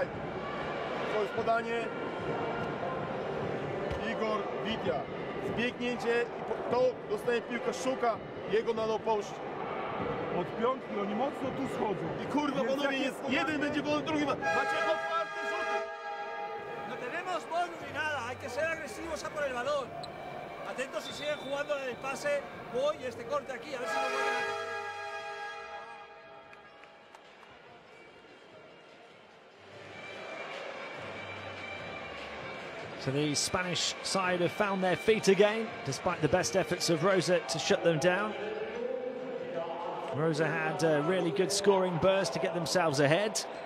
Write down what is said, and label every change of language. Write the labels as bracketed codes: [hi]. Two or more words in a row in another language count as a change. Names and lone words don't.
[pl] To jest podanie. Igor Witia. Zbiegnięcie i to dostaje piłkę, szuka jego na [en] low post. [pl] Od piątki oni mocno tu schodzą. I kurwa panowie, jest jeden będzie wolny, drugi ma. Macie otwarte rzuty. [es] No tenemos bonus ni nada, hay que ser agresivos a por el balón. Atentos si siguen jugando en el pase, voy este corte aquí, a ver si lo vuelven a... [en] So the Spanish side have found their feet again, despite the best efforts of Rosa to shut them down. Rosa had a really good scoring burst to get themselves ahead.